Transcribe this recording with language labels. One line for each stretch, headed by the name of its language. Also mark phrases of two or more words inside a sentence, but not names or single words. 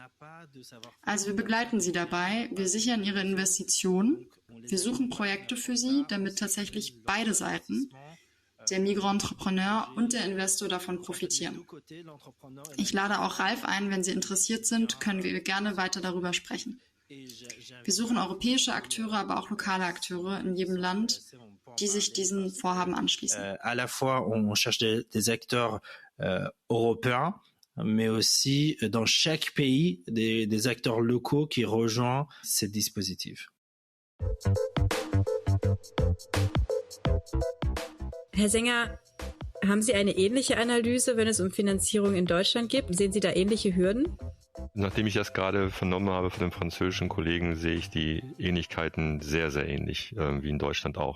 German: Also wir begleiten sie dabei, wir sichern ihre Investitionen, wir suchen Projekte für sie, damit tatsächlich beide Seiten, der Migrantrepreneur und der Investor, davon profitieren. Ich lade auch Ralf ein, wenn Sie interessiert sind, können wir gerne weiter darüber sprechen. Wir suchen europäische Akteure, aber auch lokale Akteure in jedem Land, die sich diesen Vorhaben anschließen.
French: À la fois, on cherche des acteurs européens, mais aussi dans chaque pays des acteurs locaux qui rejoignent ces dispositifs.
German: Herr Sänger, haben Sie eine ähnliche Analyse, wenn es um Finanzierung in Deutschland geht? Sehen Sie da ähnliche Hürden? Nachdem ich das gerade vernommen habe von den französischen Kollegen, sehe ich die Ähnlichkeiten sehr, sehr ähnlich, wie in Deutschland auch.